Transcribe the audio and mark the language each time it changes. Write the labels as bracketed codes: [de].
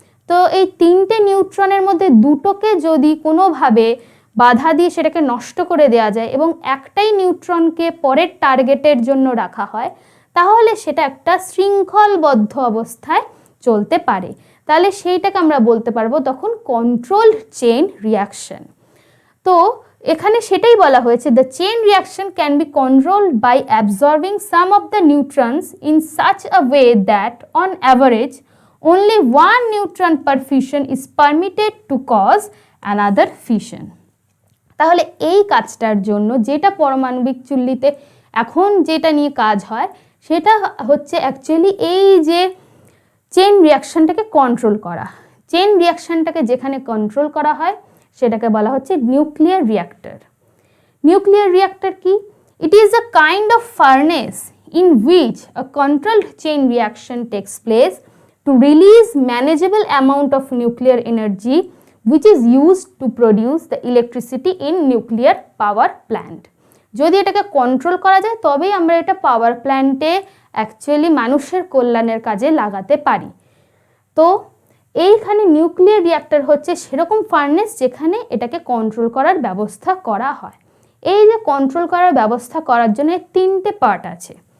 [bn] তো এই 3টে নিউট্রনের মধ্যে দুটোকে যদি কোনোভাবে বাধা দিয়ে সেটাকে নষ্ট করে দেওয়া যায় এবং একটাই নিউট্রনকে পরের টার্গেটের জন্য রাখা হয়, তাহলে সেটা একটা শৃঙ্খলবদ্ধ অবস্থায় চলতে পারে। তাহলে সেইটাকে আমরা বলতে পারবো তখন কন্ট্রোলড চেইন রিয়াকশন। তো এখানে সেটাই বলা হয়েছে, [en] The chain reaction can be controlled by absorbing some of the neutrons in such a way that on average only one neutron per fission is permitted to cause another fission. [bn] তাহলে এই কাজটার জন্য যেটা পারমাণবিক চুল্লিতে এখন যেটা নিয়ে কাজ হয় সেটা হচ্ছে অ্যাকচুয়ালি এই যে চেইন রিয়াকশনটাকে কন্ট্রোল করা। চেইন রিয়াকশনটাকে যেখানে কন্ট্রোল করা হয় সেটাকে বলা হচ্ছে নিউক্লিয়ার রিয়াক্টর। নিউক্লিয়ার রিয়াক্টর কি? [en] It is a kind of furnace in which a controlled chain reaction takes place to release manageable amount of nuclear energy which is used to produce the electricity in nuclear power plant. [bn] যদি এটাকে control করা যায় তবেই আমরা এটা পাওয়ার প্ল্যান্টে actually মানুষের কল্যাণের কাজে লাগাতে পারি। তো এইখানে নিউক্লিয়ার রিয়াক্টর হচ্ছে সেরকম ফার্নেস যেখানে এটাকে কন্ট্রোল করার ব্যবস্থা করা হয়। এই যে কন্ট্রোল করার ব্যবস্থা করার জন্য তিনটে পার্ট আছে।